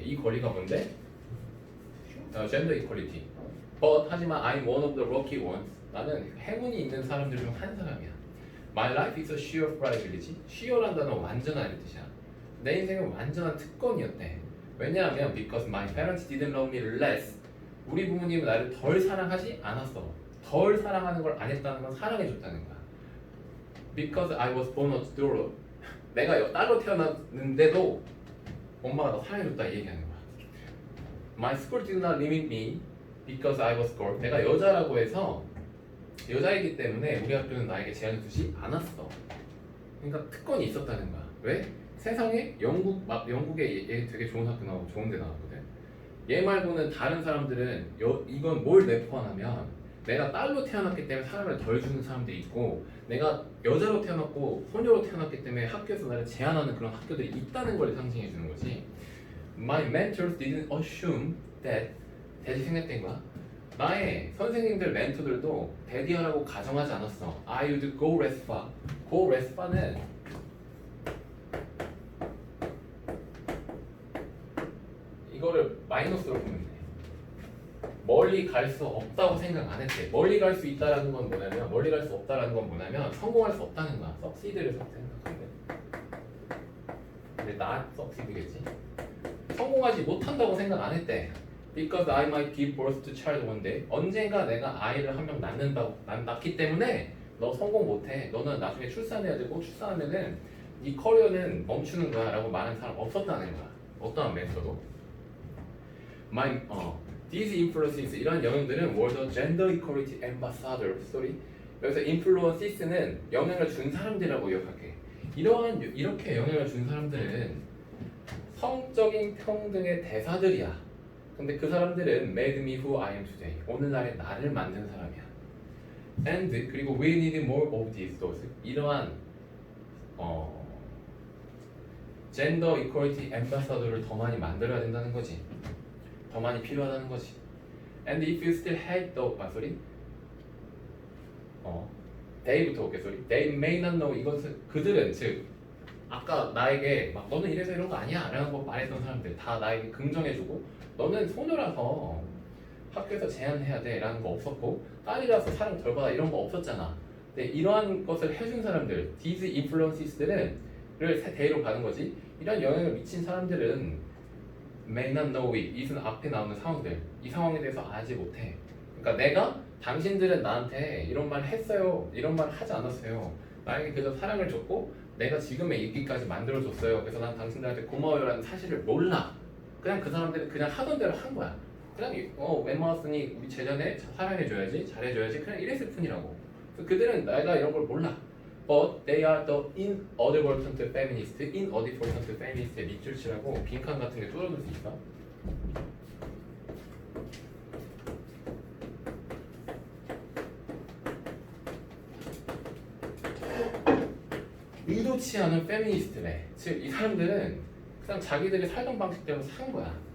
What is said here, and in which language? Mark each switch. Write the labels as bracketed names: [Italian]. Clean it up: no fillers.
[Korean] 이 권리가 뭔데? [English] gender equality. But [Korean] 하지만 [English] I'm one of the lucky ones. [Korean] 나는 행운이 있는 사람들 중 한 사람이야. [English] My life is a sheer privilege. [Korean] sheer란 단어는 완전한 뜻이야. 내 인생은 완전한 특권이었대. 왜냐하면 [English] because my parents didn't love me less. [Korean] 우리 부모님은 나를 덜 사랑하지 않았어. 덜 사랑하는 걸 안 했다는 건 사랑해줬다는 거야. [English] Because I was born a daughter. [Korean] 내가 딸로 태어났는데도 엄마가 나 사랑해줬다 이 얘기하는 거야. [English] My school did not limit me because I was girl. [Korean] 내가 여자라고 해서 여자이기 때문에 우리 학교는 나에게 제한을 두지 않았어. 그러니까 특권이 있었다는 거야. 왜? 세상에 영국에 얘 되게 좋은 학교 나오고 좋은 데 나왔거든. 얘 말고는 다른 사람들은 이건 뭘 내포하냐면 내가 딸로 태어났기 때문에 사랑을 덜 주는 사람들이 있고 내가 여자로 태어났고 소녀로 태어났기 때문에 학교에서 나를 제한하는 그런 학교들이 있다는 걸 상징해 주는 거지. [English] My mentors didn't assume that [Korean] 대지 생략된 거야. 나의 선생님들, 멘토들도 대디하라고 가정하지 않았어. [English] I would go less far. go less far [Korean] 는 이거를 마이너스로 보면 돼. 멀리 갈 수 없다고 생각 안 했대. 멀리 갈 수 있다라는 건 뭐냐면 멀리 갈 수 없다라는 건 뭐냐면 성공할 수 없다는 거야. 석시드를 생각하는데. 근데 나 석시드겠지. 성공하지 못한다고 생각 안 했대. [English] Because I might give birth to child one day. [Korean] 언젠가 내가 아이를 한 명 낳기 때문에 너 성공 못해. 너는 나중에 출산해야 되고 출산하면은 이 커리어는 멈추는 거야라고 말하는 사람 없었다는 거야. 어떠한 멘토도. [English] These influences [Korean] 이런 영향들은 [English] were the gender equality ambassador. sorry. [Korean] 여기서 influences는 영향을 준 사람들이라고 기억할게. 이렇게 영향을 준 사람들은 성적인 평등의 대사들이야. 근데 그 사람들은 [English] made me who I am today. [Korean] 오늘날의 나를 만든 사람이야. [English] And [Korean] 그리고 [English] we need more of these those. [Korean] 이러한 젠더 이퀄리티 앰바사더를 더 많이 만들어야 된다는 거지. 더 많이 필요하다는 거지. [English] And if you still hate the sorry. [Korean] they부터 올게 [English] sorry. They may not know [Korean] 이것은 그들은 즉 아까 나에게 막 너는 이래서 이런 거 아니야 라는 거 말했던 사람들 다 나에게 긍정해주고 너는 소녀라서 학교에서 제한해야 돼 라는 거 없었고 딸이라서 사랑 덜 받아 이런 거 없었잖아. 근데 이러한 것을 해준 사람들 these influences들은 를 대로 가는 거지. 이런 영향을 미친 사람들은 [English] may not know it. [Korean] it은 앞에 나오는 상황들. 이 상황에 대해서 알지 못해. 그러니까 내가 당신들은 나한테 이런 말 했어요. 이런 말 하지 않았어요. 나에게 그저 사랑을 줬고 내가 지금의 있기까지 만들어줬어요. 그래서 난 당신들한테 고마워요라는 사실을 몰라. 그냥 그 사람들은 그냥 하던 대로 한 거야. 그냥 웬만했으니 우리 제자네 사랑해줘야지 잘해줘야지 그냥 이랬을 뿐이라고. 그들은 내가 이런 걸 몰라. But they are the inadvertent feminist. inadvertent feminist의 밑줄 치라고 빈칸 같은 게 뚫어둘 수 있어. 의도치 않은 페미니스트래. 즉 이 사람들은 그냥 자기들이 살던 방식대로 산 거야.